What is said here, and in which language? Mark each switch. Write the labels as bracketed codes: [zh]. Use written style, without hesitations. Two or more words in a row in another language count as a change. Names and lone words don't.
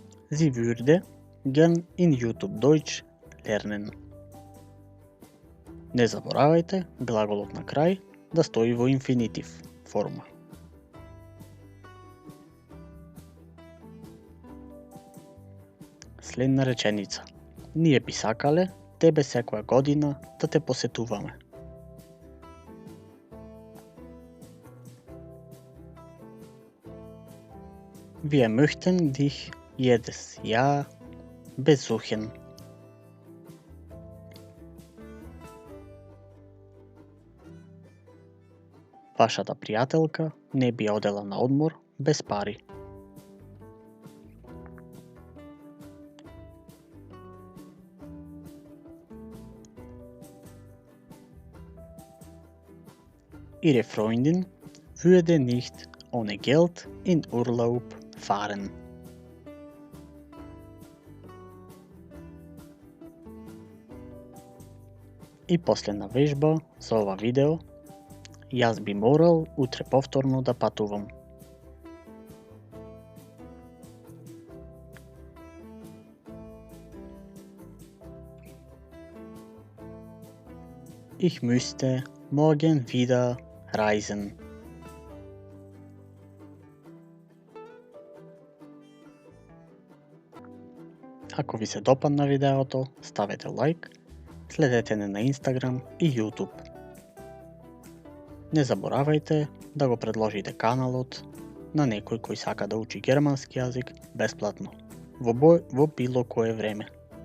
[de] Sie würde gern in YouTube Deutsch lernen. [mk] Не заборавајте глаголот на крај да стои во инфинитив форма. Следна реченица. Ние би сакале тебе секоја година да те посетуваме. [de] Wir möchten dich jedes Jahr besuchen. [mk] Вашата пријателка не би одела на одмор без пари. [de] Ihre Freundin würde nicht ohne Geld in Urlaub fahren. [mk] И последна вежба за ова видео. Јас би морал утре повторно да патувам. [de] Ich müsste morgen wieder reisen. [mk] Ако ви се допадна видеото, ставете лайк, следете не на Instagram и YouTube. Не заборавајте да го предложите каналот на некој кој сака да учи германски јазик бесплатно, во било кое време.